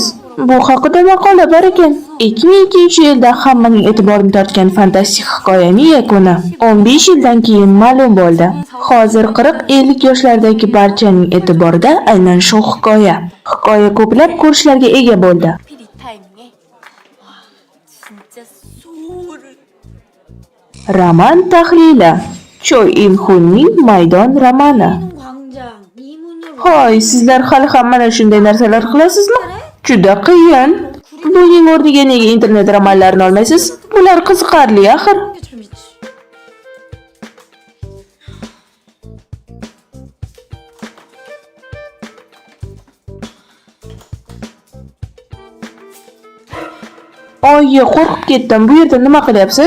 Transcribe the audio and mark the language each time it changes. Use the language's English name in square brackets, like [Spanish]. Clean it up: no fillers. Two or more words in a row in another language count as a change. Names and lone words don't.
[Uzbek] Bu haqida maqola bor ekan. 2002-yilda hammaning e'tiborini tortgan fantastik hikoyaning yakuni 15 yildan keyin ma'lum bo'ldi. Hozir 40-50 yoshlardagi barchaning e'tiborida aynan shu hikoya. Hikoya ko'plab ko'rishlarga ega bo'ldi. [Korean] 하필 이 타이밍에 와 진짜 소름. [Uzbek] Roman tahlili. Choi In-hunning Maydon romani. [Korean] 광장 이문으로 [Uzbek] Hoy, sizlar hali ham mana shunday narsalar qilasizmi? Juda qiyin. Buning o'rniga nega internet romanlarini olmaysiz? Bular qiziqarli axir. [Korean] 재밌지. [Uzbek] Oyi, qo'rqib ketdim. Bu yerda nima qilyapsiz?